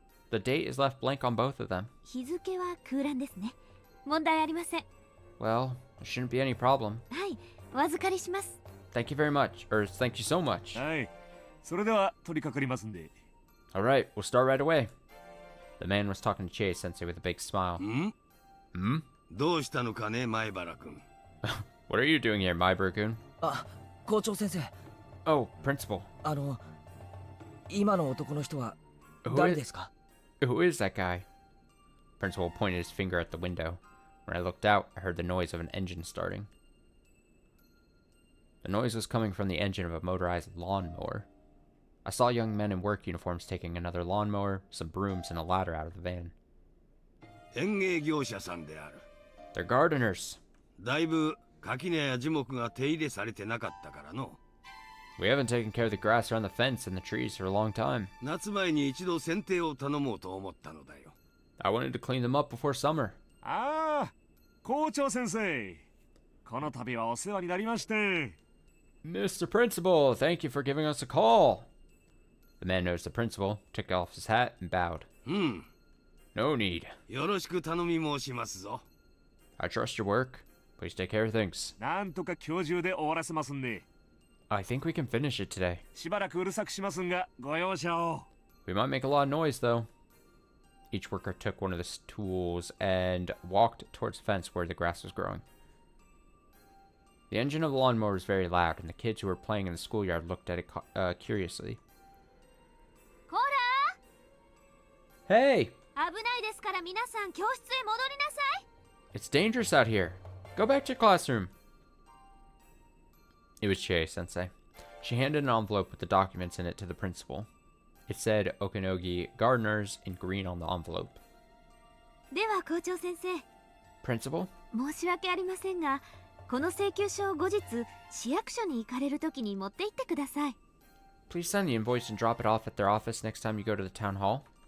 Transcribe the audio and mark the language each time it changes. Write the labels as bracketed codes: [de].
[en] The date is left blank on both of them. [ja] 日付は空欄ですね。問題ありません。 [en] Well, there shouldn't be any problem. [ja] はい、お預かりします。 [en] Thank you very much. Or thank you so much. [ja] はい、それでは取り掛かりますんで。 [en] Alright, we'll start right away. The man was talking to Chie-sensei with a big smile. Hmm? [ja] どうしたのかね、前原君。 [en] What are you doing here, Maiburu-kun? [ja] あ、校長先生。 [en] Oh, principal. [ja] 今の男の人は [en] Who [ja] 誰 [en] is- [ja] ですか？ [en] Who is that guy? Principal pointed his finger at the window. When I looked out, I heard the noise of an engine starting. The noise was coming from the engine of a motorized lawnmower. I saw young men in work uniforms taking another lawnmower, some brooms, and a ladder out of the van. [ja] 園芸業者さんである。 [en] They're gardeners. だいぶ垣根や樹木が手入れされてなかったからの。 We haven't taken care of the grass around the fence and the trees for a long time. 夏前に一度剪定を頼もうと思ったのだよ。 I wanted to clean them up before summer. [ja] ああ、校長先生。この度はお世話になりまして。 [en] Mr. Principal, thank you for giving us a call. The man noticed the principal, took off his hat, and bowed. No need. [ja] よろしく頼み申しますぞ。 [en] I trust your work. Please take care of things. [ja] なんとか今日中で終わらせますんで。 [en] I think we can finish it today. [ja] しばらくうるさくしますんが、ご容赦を。 [en] We might make a lot of noise, though. Each worker took one of the tools and walked towards the fence where the grass was growing. The engine of the lawnmower was very loud, and the kids who were playing in the schoolyard looked at it curiously. [ja] こら [en] Hey! [ja] 危ないですから皆さん教室へ戻りなさい。 [en] It's dangerous out here. Go back to your classroom. It was Chie-sensei. She handed an envelope with the documents in it to the principal. It said Okanogi Gardeners in green on the envelope. [ja] では校長先生、 [en] Principal? [ja] 申し訳ありませんが、この請求書を後日市役所に行かれるときに持って行ってください。 [en] Please send the invoice and drop it off at their office next time you go to the town hall.